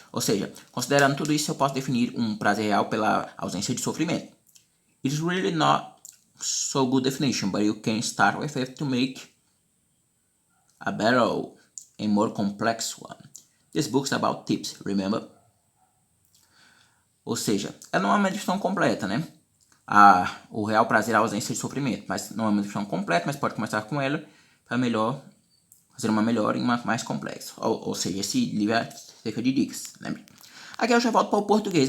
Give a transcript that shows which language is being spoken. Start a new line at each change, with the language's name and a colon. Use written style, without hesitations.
Portuguese: Ou seja, considerando tudo isso, eu posso definir um prazer real pela ausência de sofrimento.
English: It's really not so good definition, but you can start with it to make a better and more complex one. This book's about tips, remember?
Portuguese: Ou seja, ela não é uma definição completa, né? O real prazer é a ausência de sofrimento, mas não é uma definição completa, mas pode começar com ela para fazer uma melhor e uma mais complexa. Ou seja, esse livro é cerca de dicas, lembra? Aqui eu já volto para o português.